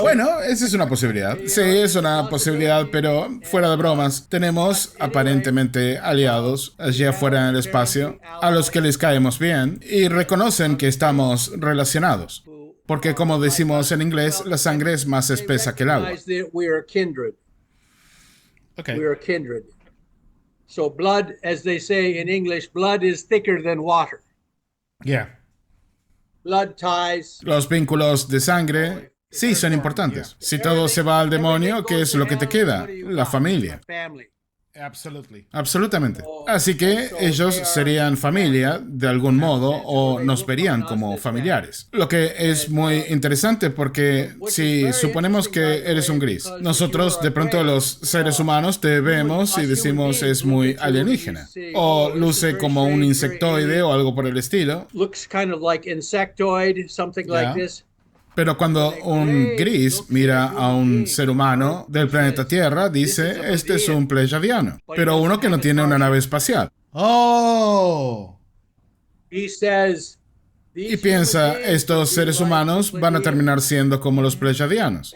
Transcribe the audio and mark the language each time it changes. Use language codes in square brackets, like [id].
[es] Bueno, esa es una posibilidad. Sí, es una posibilidad, pero fuera de bromas, tenemos aparentemente aliados allí afuera en el espacio a los que les caemos bien y reconocen que estamos relacionados. Porque como decimos en inglés, la sangre es más espesa que el agua. [en] We are kindred. Okay. We are kindred. So blood, as they say in English, blood is thicker than water. Yeah. Blood ties. [es] Los vínculos de sangre, sí, son importantes. Si todo se va al demonio, ¿qué es lo que te queda? La familia. [en] Family. Absolutely. [es] Absolutamente. Así que ellos serían familia de algún modo o nos verían como familiares. Lo que es muy interesante porque si suponemos que eres un gris, nosotros de pronto los seres humanos te vemos y decimos es muy alienígena. O luce como un insectoide o algo por el estilo. [en] Looks kind of like insectoid, something like this. [es] Pero cuando un gris mira a un ser humano del planeta Tierra, dice, este es un pleyadiano. Pero uno que no tiene una nave espacial. Oh. [en] He says, [es] Y piensa, estos seres humanos van a terminar siendo como los pleyadianos.